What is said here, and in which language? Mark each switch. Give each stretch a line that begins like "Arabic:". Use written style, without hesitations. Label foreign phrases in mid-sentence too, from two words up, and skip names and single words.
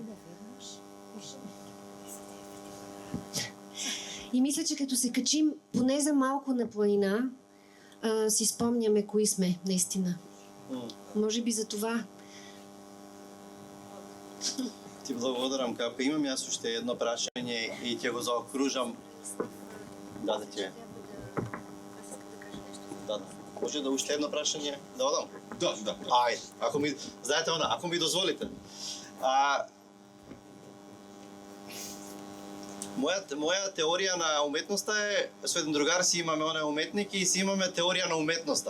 Bulgarian: И мисля, че като се качим поне за малко на планина, си спомняме кои сме, наистина. Може би за това.
Macedonian: Ти благодарам, Капка. Имам аз още едно прашање и ќе го заокружам. Да ти е. Да. Може да уште едно прашање да одам? Да. Ајде, знаете ако ми дозволите. Моја теорија на уметноста е, со еден другар си имаме оне уметник и си имаме теорија на уметноста.